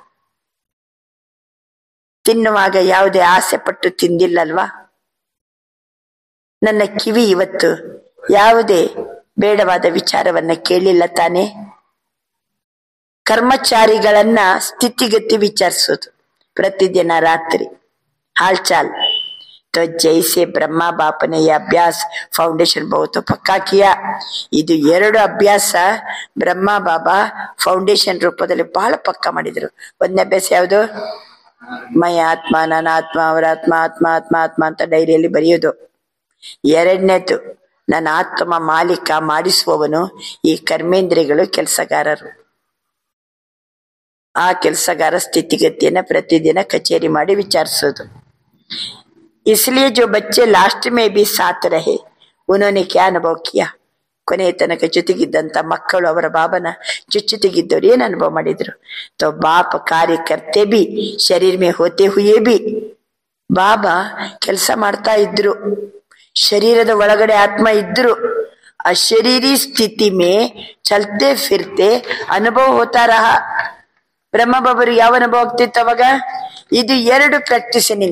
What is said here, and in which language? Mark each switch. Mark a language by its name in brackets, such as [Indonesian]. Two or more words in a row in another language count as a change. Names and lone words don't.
[Kannada] ತಿನ್ನುವಾಗ ಯಾವುದೇ ಆಸೆ ಪಟ್ಟು ತಿಂದಿಲ್ಲಲ್ವಾ? ನನ್ನ ಕಿವಿ ಇವತ್ತು ಯಾವುದೇ ಬೇಡವಾದ ವಿಚಾರವನ್ನ ಕೇಳಿಲ್ಲ ತಾನೆ? ಕರ್ಮಚಾರಿಗಳನ್ನ ಸ್ಥಿತಿಗತಿ ವಿಚಾರಿಸೋದು ಪ್ರತಿದಿನ ರಾತ್ರಿ हालचाल. [Hindi] तो जैसे ब्रह्मा बाप ने यह अभ्यास फाउंडेशन बहुत पक्का किया. [Kannada] ಇದು ಎರಡು ಅಭ್ಯಾಸ ಬ್ರಹ್ಮ ಬಾಬಾ ಫೌಂಡೇಶನ್ ರೂಪದಲ್ಲಿ ಬಹಳ ಪಕ್ಕ ಮಾಡಿದ್ರು. ಒಂದನೇ ಅಭ್ಯಾಸ ಯಾವುದು? ಮೈ ಆತ್ಮ, ನನ್ನ ಆತ್ಮ, ಅವರ ಆತ್ಮ, ಆತ್ಮ ಆತ್ಮ ಆತ್ಮ ಅಂತ ಡೈರಿಯಲ್ಲಿ ಬರೆಯೋದು. ಎರಡನೇದು ನನ್ನ ಆತ್ಮ ಮಾಲೀಕ, ಮಾಡಿಸುವವನು, ಈ ಕರ್ಮೇಂದ್ರಿಯಗಳು ಕೆಲಸಗಾರರು. ಆ ಕೆಲಸಗಾರ ಸ್ಥಿತಿಗತಿಯನ್ನ ಪ್ರತಿದಿನ ಕಚೇರಿ ಮಾಡಿ ವಿಚಾರಿಸೋದು. [Hindi] इसलिए जो बच्चे लास्ट में भी साथ रहे, उन्होंने क्या अनुभव किया? [Kannada] ಕೊನೆಯ ತನಕ ಜೊತೆಗಿದ್ದಂತ ಮಕ್ಕಳು ಅವರ ಬಾಬನ ಜೊತೆಗಿದ್ದವ್ರು ಏನ್ ಅನುಭವ ಮಾಡಿದ್ರು? [Hindi] तो बाप कार्य करते भी शरीर में होते हुए भी [Kannada] ಬಾಬಾ ಕೆಲಸ ಮಾಡ್ತಾ ಇದ್ರು, ಶರೀರದ ಒಳಗಡೆ ಆತ್ಮ ಇದ್ರು. [Hindi] अशरीरी स्थिति में चलते फिरते अनुभव होता रहा. [Kannada] ಬ್ರಹ್ಮ ಬಾಬರು ಯಾವ ಅನುಭವ ಆಗ್ತಿತ್ತು ಅವಾಗ? ಇದು 2 ಪ್ರಾಕ್ಟೀಸಿನಿಂದ.